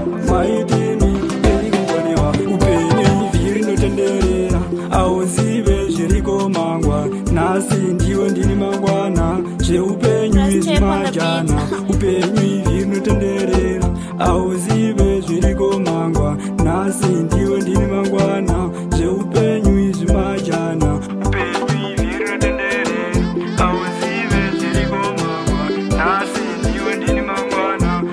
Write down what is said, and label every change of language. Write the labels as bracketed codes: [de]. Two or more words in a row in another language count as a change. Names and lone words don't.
[sn] Maitini, ndiri kukonewa. Upenyu zviri notenderera, auzive zviriko mangwa. Nhasi ndiwe ndiri mangwana. [en] Zveupenyu Let's izvi take on the beat. [sn] majana. Upenyu zviri notenderera, auzive zviriko mangwa. Nhasi ndiwe ndiri mangwana. Zveupenyu izvi majana. Upenyu izvi rutendere. Hauzive zviriko mangwa. Nhasi ndiwe ndini mangwana.